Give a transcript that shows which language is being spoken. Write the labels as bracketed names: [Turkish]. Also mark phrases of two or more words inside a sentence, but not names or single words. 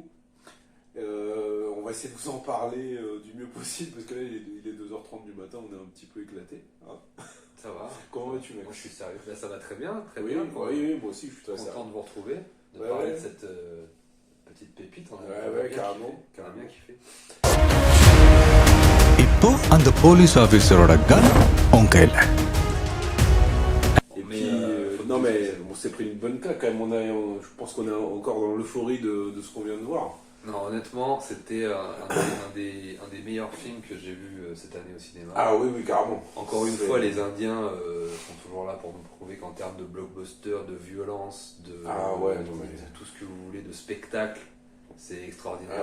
[French] On va essayer de vous en parler du mieux possible parce que là il est 2h30 du matin, on est un petit peu éclaté. Hein, ça va. Comment vas-tu, mec? Moi je suis sérieux. Là, ça va très bien, très oui, bien. Oui, moi aussi je suis très content de vous retrouver, de ouais, parler de cette petite pépite. Ouais, carrément. On a bien kiffé. [Tamil] இப்போ அந்த [English] police officer [Tamil] கன் உன் கையில. [French] Et puis, non mais on s'est pris une bonne claque quand même. Je pense qu'on est encore dans l'euphorie de ce qu'on vient de voir. Non, honnêtement, c'était un des meilleurs films que j'ai vu cette année au cinéma. Ah oui, carrément. Encore une fois, les Indiens sont toujours là pour nous prouver qu'en termes de blockbuster, de violence, de tout ce que vous voulez, de spectacle, c'est extraordinaire.